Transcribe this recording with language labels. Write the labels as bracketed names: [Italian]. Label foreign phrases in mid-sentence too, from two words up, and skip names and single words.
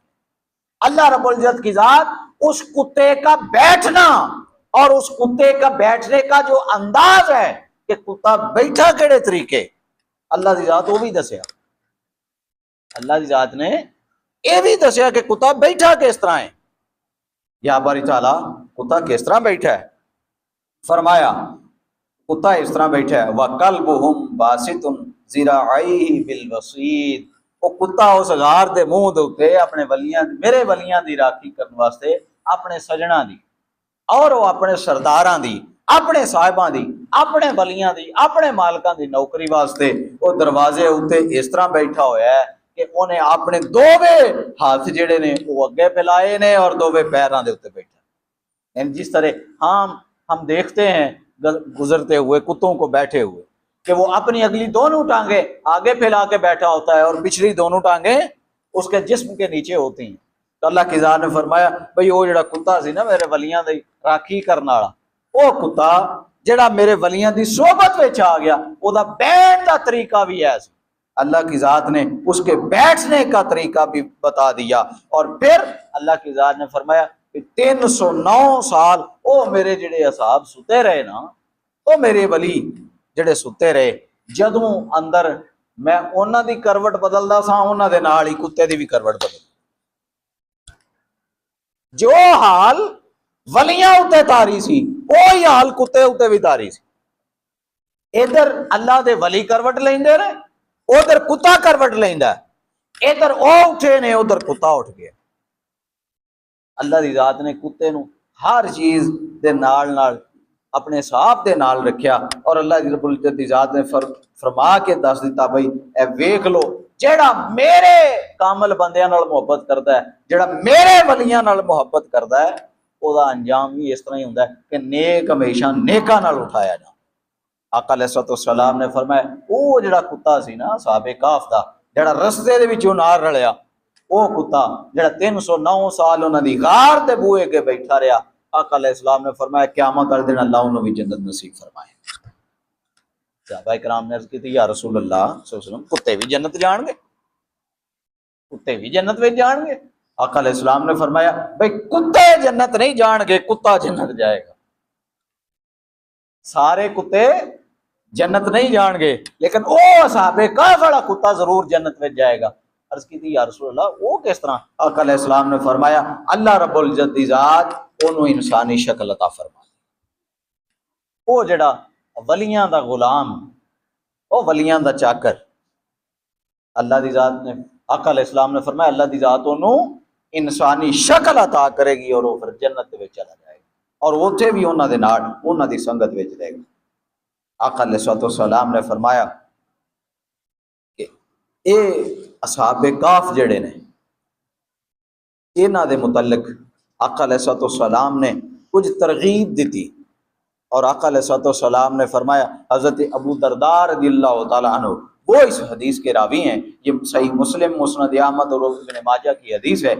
[Urdu] اللہ رب العزت کی ذات اس کتے کا بیٹھنا اور اس کتے کا بیٹھنے کا جو انداز ہے کہ کتا بیٹھا کیڑے طریقے، اللہ کی ذات وہ بھی دسیا، اللہ کی ذات نے یہ بھی دسیا کہ کتا بیٹھا کس طرح ہے۔ یا باری تعالیٰ کتا کس طرح بیٹھا ہے، فرمایا کتا اس طرح بیٹھا ہے [Arabic] وَقَلْبُهُمْ بَاسِطٌ ذِرَاعَيْهِ بِالْوَصِيدِ، [Punjabi] وہ کتا اس غار دے منہ دے اوتے اپنے ولیاں، میرے ولیاں دی راکھی کرنے واسطے، اپنے سجنا دی اور وہ اپنے سرداراں دی، اپنے صاحباں دی، اپنے ولیاں دی، اپنے مالکاں دی نوکری واسطے وہ دروازے اوتے اس طرح بیٹھا ہویا ہے کہ انہیں اپنے دووے ہاتھ جڑے نے وہ اگے پھیلائے نے اور دووے پیراں دے اوتے بیٹھا، [Urdu] یعنی جس طرح ہم دیکھتے ہیں گزرتے ہوئے کتوں کو بیٹھے ہوئے کہ وہ اپنی اگلی دونوں ٹانگیں آگے پھیلا کے بیٹھا ہوتا ہے اور پچھلی دونوں ٹانگیں اس کے جسم کے نیچے ہوتی ہیں۔ [Punjabi] تو [Urdu] اللہ کی ذات نے فرمایا بھئی وہ جڑا کتا سی نا میرے ولیاں دی راکھی کرنے والا، وہ کتا جڑا میرے ولیاں دی صحبت وچ آ گیا، او دا بیٹھ دا طریقہ بھی ایسا، اللہ کی ذات نے اس کے بیٹھنے کا طریقہ بھی بتا دیا۔ [Punjabi] اور پھر اللہ کی ذات نے فرمایا کہ 309 سال او میرے جڑے اصحاب ستے رہے نا، او میرے ولی جڑے ستے رہے، جدوں اندر میں انہاں دی کروٹ بدلدا سا، انہاں دے نال ہی کتے دی بھی کروٹ بدل، جو حال ولیاں اتے تاری سی وہی حال کتے اتے بھی تاری سی۔ ادھر اللہ دے ولی کروٹ لیندے نے، ادھر کتا کروٹ لیندا ہے، ادھر او اٹھے نے ادھر کتا اٹھ گیا۔ اللہ دی ذات نے کتے نو ہر چیز دے نال نال اپنے صاحب دے نال رکھیا، اور اللہ دی رب العزت دی ذات نے فرما کے دس دیتا بھئی اے ویکھ لو جیڑا میرے کامل بندیاں نال محبت کردا ہے، جیڑا میرے ولیاں نال محبت کردا ہے، او دا انجام بھی اس طرح ہی ہوندا ہے کہ نیک ہمیشہ نیکاں نال اٹھایا جا۔ آقا [Arabic] علیہ الصلوۃ والسلام [Punjabi] نے فرمایا او جڑا کتا سی نا صحابہ کہف دا، جڑا رستے دے وچوں نال رلیا، او کتا جڑا 309 سال انہاں دی غار دے بوئے کے بیٹھا رہیا، آقا علیہ السلام نے فرمایا قیامت والے دن اللہ انہوں بھی جنت نصیب فرمائے۔ صحابہ کرام نے عرض کی تھی [Arabic] یا رسول اللہ صلی اللہ علیہ وسلم [Punjabi] کتے بھی جنت جان گے، کتے بھی جنت میں جان گے؟ آقا علیہ السلام نے فرمایا بھئی کتے جنت نہیں جان گے، کتا جنت جائے گا۔ سارے کتے جنت نہیں جان گے لیکن او اصحاب کہف والا کتا ضرور جنت میں جائے گا۔ [Urdu] عرض کی تھی یا رسول اللہ وہ کس طرح؟ [Punjabi] آقا علیہ السلام نے فرمایا اللہ رب العزت دی ذات انہوں انسانی شکل عطا فرما، وہ جڑا ولیاں دا غلام، وہ ولیاں دا چاکر، اللہ دی ذات نے، آقا علیہ السلام نے فرمایا اللہ دی ذات انہوں انسانی شکل عطا کرے گی اور وہ پھر جنت میں چلا جائے گا اور اوتھے بھی انہاں دے نال انہاں دی سنگت وچ رہے گا۔ [Urdu] آقا علیہ السلام نے فرمایا کہ اے اصحاب کاف جڑے نے انہاں دے متعلق آقا علیہ السلام نے کچھ ترغیب دیتی اور آقا علیہ السلام نے فرمایا، حضرت ابو درداء [Arabic] رضی اللہ تعالیٰ عنہ [Urdu] وہ اس حدیث کے راوی ہیں، یہ صحیح مسلم مسند احمد اور ابن ماجہ کی حدیث ہے۔